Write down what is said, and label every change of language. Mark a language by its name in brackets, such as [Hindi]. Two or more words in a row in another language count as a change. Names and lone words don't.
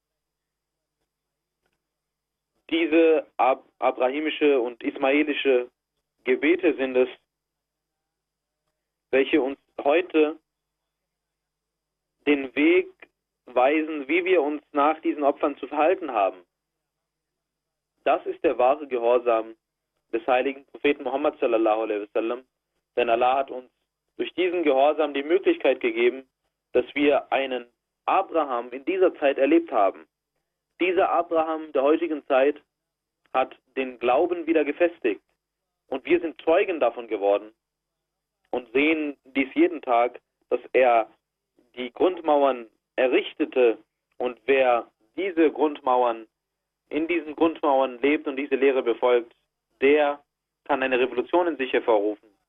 [German] Diese abrahimische und ismaelische Gebete sind es, welche uns heute den Weg weisen, wie wir uns nach diesen Opfern zu verhalten haben. Das ist der wahre Gehorsam des heiligen Propheten Muhammad [Arabic] صلى الله عليه وسلم, [German] denn Allah hat uns durch diesen Gehorsam die Möglichkeit gegeben, dass wir einen Abraham in dieser Zeit erlebt haben. Dieser Abraham der heutigen Zeit hat den Glauben wieder gefestigt und wir sind Zeugen davon geworden und sehen dies jeden Tag, dass er die Grundmauern errichtete, und wer diese Grundmauern, in diesen Grundmauern lebt und diese Lehre befolgt, der kann eine Revolution in sich hervorrufen.